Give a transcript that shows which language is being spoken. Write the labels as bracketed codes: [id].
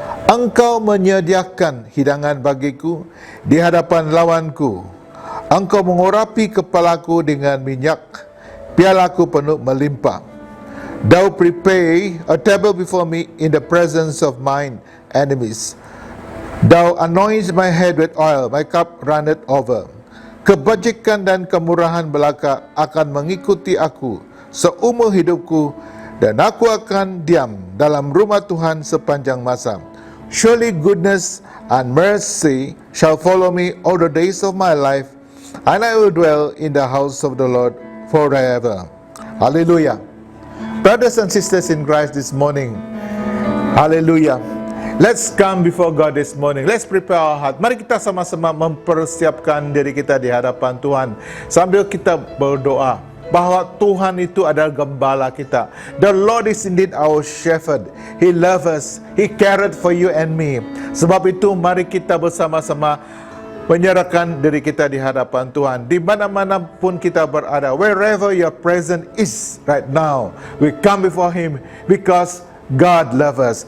[id] Engkau menyediakan hidangan bagiku di hadapan lawanku. Engkau mengurapi kepalaku dengan minyak, pialaku penuh melimpah. [en] Thou prepare a table before me in the presence of mine enemies. Thou anoint my head with oil, my cup runneth over. [id] Kebajikan dan kemurahan belaka akan mengikuti aku seumur hidupku, dan aku akan diam dalam rumah Tuhan sepanjang masa. [en] Surely goodness and mercy shall follow me all the days of my life, and I will dwell in the house of the Lord forever. Hallelujah. Brothers and sisters in Christ this morning, hallelujah. Let's come before God this morning. Let's prepare our heart. [id] Mari kita sama-sama mempersiapkan diri kita di hadapan Tuhan sambil kita berdoa bahwa Tuhan itu adalah gembala kita. [en] The Lord is indeed our shepherd. He loves us. He cared for you and me. [id] Sebab itu mari kita bersama-sama menyerahkan diri kita di hadapan Tuhan. Di mana-mana pun kita berada, [en] wherever your presence is right now, we come before Him because God loves us.